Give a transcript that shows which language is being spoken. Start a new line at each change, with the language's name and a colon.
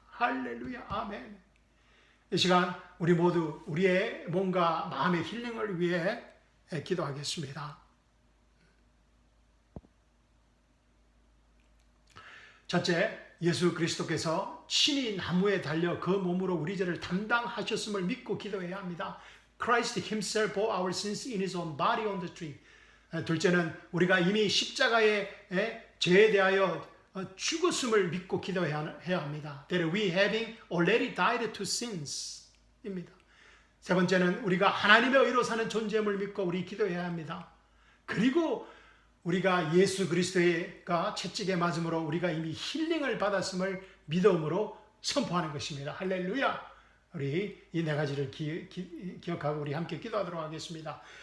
Korean: 할렐루야, 아멘. 이 시간 우리 모두 우리의 몸과 마음의 힐링을 위해 기도하겠습니다. 첫째, 예수 그리스도께서 친히 나무에 달려 그 몸으로 우리 죄를 담당하셨음을 믿고 기도해야 합니다.
English: Christ himself bore our sins in his own body on the tree.
Korean: 둘째는 우리가 이미 십자가의 죄에 대하여 죽었음을 믿고 기도해야 합니다.
English: That we having already died to sins
Korean: 입니다. 세 번째는 우리가 하나님의 의로 사는 존재임을 믿고 우리 기도해야 합니다. 그리고 우리가 예수 그리스도가 채찍에 맞음으로 우리가 이미 힐링을 받았음을 믿음으로 선포하는 것입니다. 할렐루야. 우리 이 네 가지를 기억하고 우리 함께 기도하도록 하겠습니다.